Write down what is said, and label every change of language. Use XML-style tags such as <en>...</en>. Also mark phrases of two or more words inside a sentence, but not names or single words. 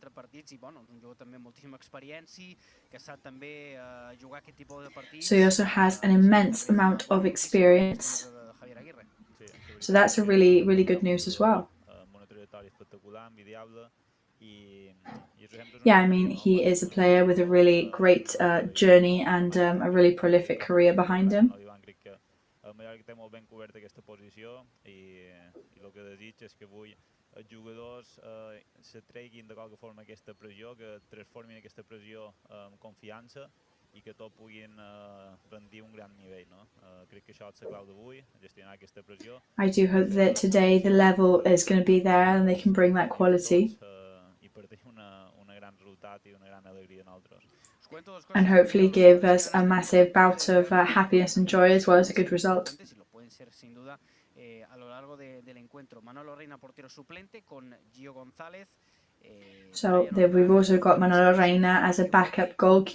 <en>So he also has an immense amount of experience. So that's a really, really good news as well. Yeah, I mean, he is a player with a really great journey and a really prolific career behind him.</en> <ca>Els jugadors se treguin de qualque forma aquesta pressió, que transformin aquesta pressió en confiança i que tots puguin rendir un gran nivell, no? Crec que això és la clau d'avui, gestionar aquesta pressió.</ca> <en>I do hope that today the level is going to be there and they can bring that quality.</en> <ca>I per tenir una gran resultat i una gran alegria en altres.</ca> <en>And hopefully give us a massive bout of happiness and joy as well as a good result. So we've also got Manolo Reina as a backup goalkeeper.</en>